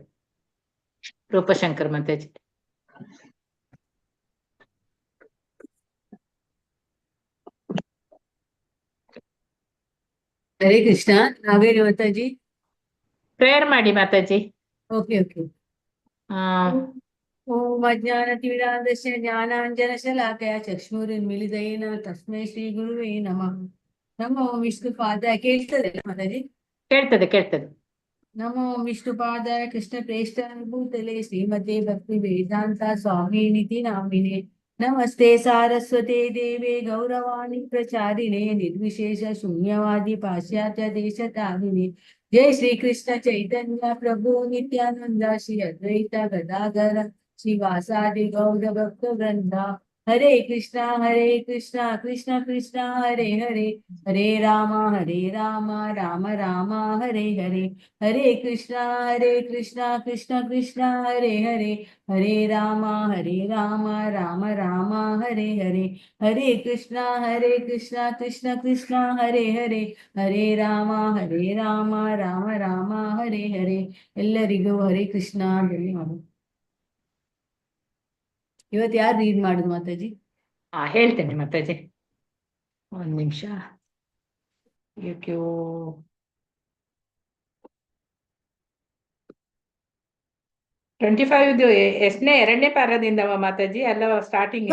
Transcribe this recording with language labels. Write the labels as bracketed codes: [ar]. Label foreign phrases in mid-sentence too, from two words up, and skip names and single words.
[kn] ರೂಪಶಂಕರ್ ಮಾತಾಜಿ. ಹರೇ ಕೃಷ್ಣ ನಾಗವೇಣಿ ಮಾತಾಜಿ. ಪ್ರೇಯರ್ ಮಾಡಿ ಮಾತಾಜಿ. ಓಕೆ. [sa] ಓಂ ಅಜ್ಞಾನತಿಮಿರಾಂಧಸ್ಯ ಜ್ಞಾನಾಂಜನಶಲಾಕಯ ಚಕ್ಷುರುನ್ಮಿಲಿತೇನ ತಸ್ಮೈ ಶ್ರೀ ಗುರುವೇ ನಮಃ. ನಮೋ ವಿಷ್ಣುಪಾದಾಯ. [kn] ಕೇಳ್ತದೆ ಮಾತಾಜಿ? ಕೇಳ್ತದೆ. [sa] ನಮೋ ವಿಷ್ಣುಪಾದಾಯ ಕೃಷ್ಣ ಪ್ರೇಷ್ಠಾಯ ಭೂತಲೆ ಶ್ರೀಮತೆ ಭಕ್ತಿ ವೇದಾಂತ ಸ್ವಾಮಿನಿತಿ ನಾಮಿನೆ. ನಮಸ್ತೆ ಸಾರಸ್ವತೆ ದೇವೆ ಗೌರವಾಣಿ ಪ್ರಚಾರಿಣೆ ನಿರ್ವಿಶೇಷ ಶೂನ್ಯವಾದಿ ಪಾಶ್ಚಾತ್ಯ ದೇಶತಾರಿಣೆ. ಜೈ ಶ್ರೀ ಕೃಷ್ಣ ಚೈತನ್ಯ ಪ್ರಭು ನಿತ್ಯಾನಂದ ಶ್ರೀ ಅದ್ವೈತ ಗದಾಧರ ಶ್ರೀವಾಸಾದಿ ಗೌರ ಭಕ್ತ ವೃಂದ. ಹರೇ ಕೃಷ್ಣ ಕೃಷ್ಣ ಕೃಷ್ಣ ಹರೇ ಹರೇ, ಹರೇ ರಾಮ ರಾಮ ರಾಮ ಹರೇ ಹರೇ. ಹರೇ ಕೃಷ್ಣ ಕೃಷ್ಣ ಕೃಷ್ಣ ಹರೇ ಹರೇ, ಹರೇ ರಾಮ ರಾಮ ರಾಮ ಹರೇ ಹರೇ. ಹರೇ ಕೃಷ್ಣ ಕೃಷ್ಣ ಕೃಷ್ಣ ಹರೇ ಹರೇ, ಹರೇ ರಾಮ ರಾಮ ರಾಮ ಹರೇ ಹರೇ. [kn] ಎಲ್ಲರಿಗೂ [sa] ಹರೇ ಕೃಷ್ಣ. [kn] ಇವತ್ತು ಯಾರು ರೀಡ್ ಮಾಡುದು ಮಾತಾಜಿ? ಹೇಳ್ತೇನೆ ಮಾತಾಜಿ, ಒಂದ್ ನಿಮಿಷ. ಎಷ್ಟನೇ ಎರಡನೇ ಪ್ಯಾರದಿಂದ ಮಾತಾಜಿ ಅಲ್ಲ ಸ್ಟಾರ್ಟಿಂಗ್?